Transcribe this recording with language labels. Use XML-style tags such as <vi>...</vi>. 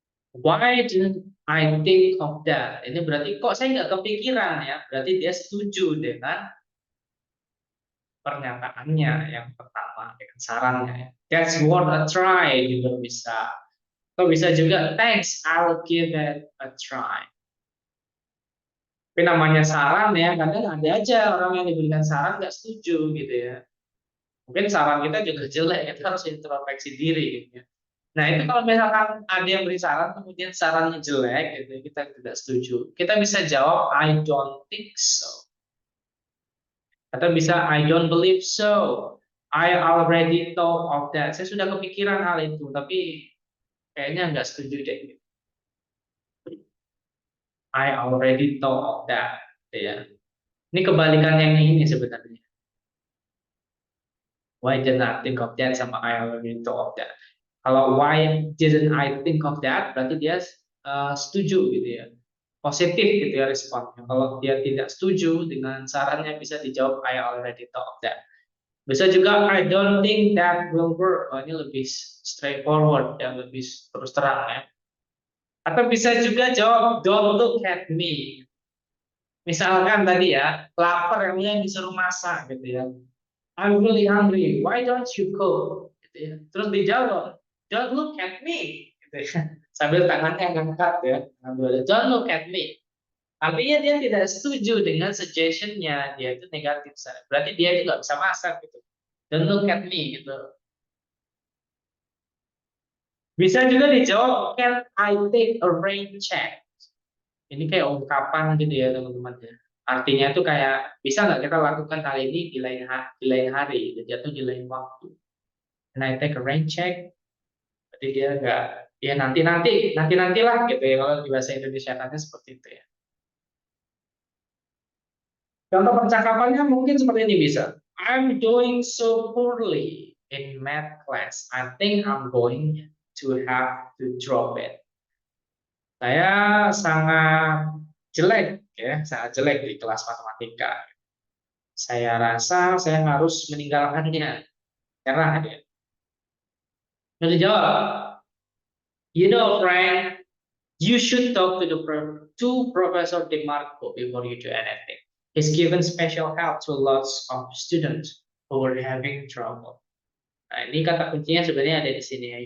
<en>Why didn't I think of that?</en> <id>Ini berarti kok saya nggak kepikiran ya. Berarti dia setuju dengan pernyataannya yang pertama, dengan sarannya.</id> <en>Ya. That's worth a try</en> <id>juga bisa. Atau bisa juga,</id> <en>thanks, I'll give it a try.</en> <id>Tapi namanya saran ya, kadang ada aja orang yang diberikan saran nggak setuju gitu ya. Mungkin saran kita juga jelek, kita harus introspeksi diri gitu ya. Nah itu kalau misalkan ada yang beri saran, kemudian sarannya jelek, gitu, kita tidak setuju. Kita bisa jawab,</id> <en>I don't think so.</en> <id>Atau bisa,</id> <en>I don't believe so. I already thought of that.</en> <id>Saya sudah kepikiran hal itu, tapi kayaknya nggak setuju deh. Gitu.</id> <en>I already thought of that.</en> <id>Gitu ya. Ini kebalikan yang ini sebenarnya.</id> <en>Why didn't I think of that</en> <id>sama</id> <en>I already thought of that.</en> <id>Kalau</id> <en>why didn't I think of that,</en> <id>berarti dia setuju gitu ya. Positif gitu ya responnya. Kalau dia tidak setuju dengan sarannya bisa dijawab</id> <en>I already thought of that.</en> <id>Bisa juga</id> <en>I don't think that will work.</en> <id>Oh, ini lebih straightforward ya, lebih terus terang ya. Atau bisa juga jawab</id> <en>don't look at me.</en> <id>Misalkan tadi ya, lapar yang disuruh masak gitu ya.</id> <en>I'm really hungry. Why don't you cook?</en> <id>Gitu ya. Terus dijawab,</id> <en>don't look at me.</en> <id>Gitu ya. Sambil tangannya ngangkat ya.</id> <en>Don't look at me.</en> <id>Artinya dia tidak setuju dengan suggestion-nya. Dia itu negatif. Berarti dia itu nggak bisa masak gitu.</id> <en>Don't look at me</en> <id>gitu. Bisa juga dijawab,</id> <en>can I take a rain check?</en> <id>Ini kayak ungkapan gitu ya teman-teman ya. Artinya itu kayak bisa nggak kita lakukan hal ini di lain hari, gitu, atau di lain waktu.</id> <en>Can I take a rain check?</en> <id>Berarti dia nggak, ya nantilah gitu ya kalau di bahasa Indonesia kan seperti itu ya. Contoh percakapannya mungkin seperti ini bisa.</id> <en>I'm doing so poorly in math class. I think I'm going to have to drop it.</en> <id>Saya sangat jelek ya, sangat jelek di kelas matematika. Saya rasa saya harus meninggalkannya. Nyerah dia. Lalu jawab,</id> <en>you know, Frank, you should talk to Professor DeMarco before you do anything. He's given special help to lots of students who are having trouble.</en> <id>Nah, ini kata kuncinya sebenarnya ada di sini ya.</id>